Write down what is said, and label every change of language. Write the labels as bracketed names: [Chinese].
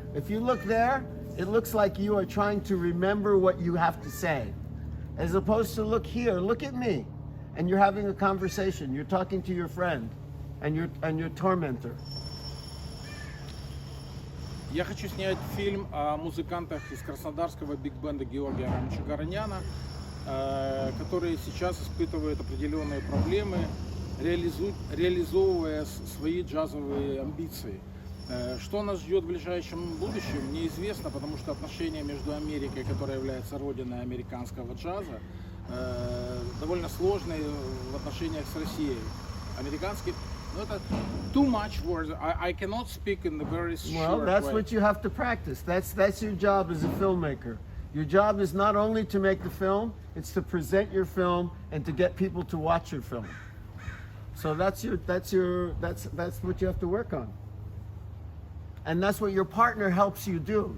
[English] If you look there, it looks like you are trying to remember what you have to say. As opposed to look here, look at me. And you're having a conversation. You're talking to your friend and your tormentor. [Russian] Я хочу снять фильм о музыкантах из краснодарского биг-бенда Георгия Арамовича Garanяна, которые сейчас испытывают определенные проблемы, реализовывая свои джазовые амбиции. Что нас ждет в ближайшем будущем, неизвестно, потому что отношения между Америкой, которая является родиной американского джаза, довольно сложные в отношениях с Россией. Американский, это [English] too much words. I cannot speak in the very short Well, that's way. what you have to practice. That's your job as a filmmaker. Your job is not only to make the film, it's to present your film and to get people to watch your film. So that's what you have to work on. And that's what your partner helps you do.